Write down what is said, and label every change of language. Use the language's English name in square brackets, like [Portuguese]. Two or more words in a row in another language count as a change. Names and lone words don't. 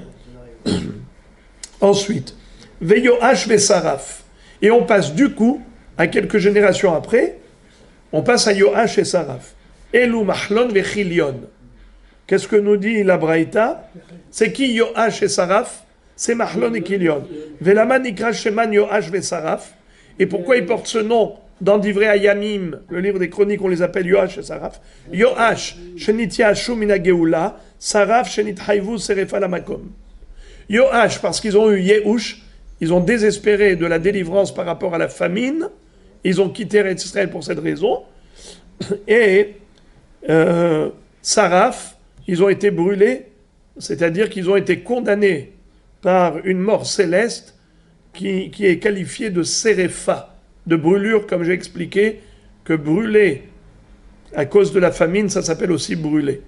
[Hebrew] Ensuite, ויואש ושרף. [French] Et on passe du coup, à quelques générations après, on passe à Yoash et Saraf. [Hebrew] אלו מחלון וכליון. [French] Qu'est-ce que nous dit la Braïta? C'est qui Yoash et Saraf? C'est Mahlon et Kilion. [Hebrew] ולמה נקרא שמן יואש ושרף. [French] Et pourquoi ils portent ce nom dans Divrei Hayamim, le livre des chroniques, on les appelle Yoash et Saraf? [Hebrew] יואש, שנתייאשו מן הגאולה, שרף, שנתחייבו שריפה למקום. [French] Yoash, parce qu'ils ont eu Yehush, ils ont désespéré de la délivrance par rapport à la famine, ils ont quitté Israël pour cette raison, et Saraf, ils ont été brûlés, c'est-à-dire qu'ils ont été condamnés par une mort céleste qui est qualifiée de Serefa, de brûlure, comme j'ai expliqué, que brûler à cause de la famine, ça s'appelle aussi brûler.